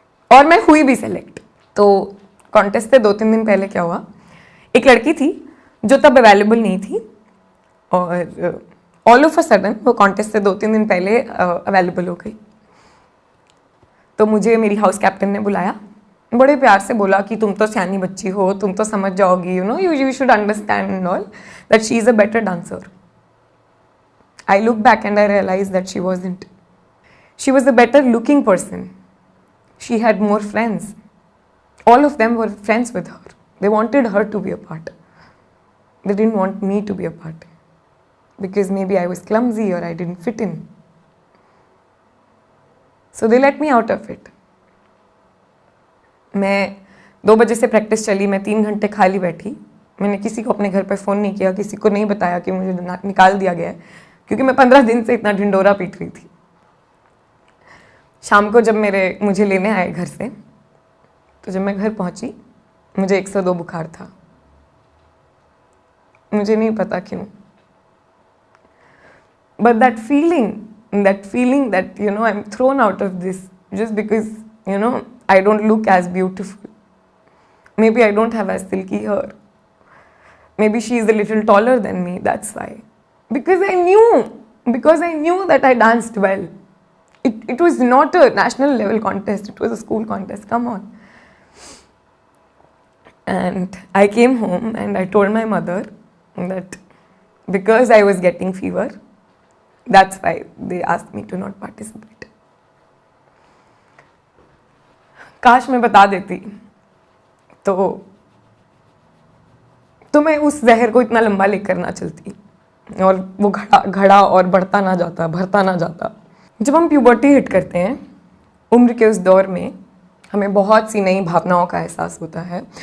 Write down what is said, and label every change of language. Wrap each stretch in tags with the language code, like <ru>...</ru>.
<hi>और मैं हुई भी सेलेक्ट। तो कॉन्टेस्ट से 2-3 दिन पहले क्या हुआ, एक लड़की थी जो तब अवेलेबल नहीं थी, और</hi> <en>all of a sudden</en> <hi>वो कॉन्टेस्ट से 2-3 दिन पहले अवेलेबल हो गई। तो मुझे मेरी हाउस कैप्टन ने बुलाया, बड़े प्यार से बोला कि तुम तो सियानी बच्ची हो, तुम तो समझ जाओगी,</hi> <en>You should understand and all that she is a better dancer. I look back and I realize that she wasn't. She was a better looking person. She had more friends. All of them were friends with her. They wanted her to be a part. They didn't want me to be a part. Because maybe I was clumsy or I didn't fit in. So they let me out of it.</en> <hi>मैं 2 बजे से practice चली, मैं 3 घंटे खाली बैठी। मैंने किसी को अपने घर पर फ़ोन नहीं किया, किसी को नहीं बताया कि मुझे निकाल दिया गया है, क्योंकि मैं 15 दिन से इतना ढिंडोरा पीट रही थी। शाम को जब मुझे लेने आए घर से, तो जब मैं घर पहुंची मुझे 102 बुखार था। मुझे नहीं पता क्यों,</hi> <en>But that feeling that I am thrown out of this just because I don't look as beautiful. Maybe I don't have as silky hair. Maybe she is a little taller than me, that's why. Because I knew that I danced well. It was not a national level contest, it was a school contest, come on. And I came home and I told my mother that because I was getting fever, that's why they asked me to not participate.</en> <hi>काश मैं बता देती तो मैं उस जहर को इतना लंबा लेकर ना चलती, और वो घड़ा और भरता ना जाता। जब हम प्यूबर्टी हिट करते हैं, उम्र के उस दौर में हमें बहुत सी नई भावनाओं का एहसास होता है।</hi>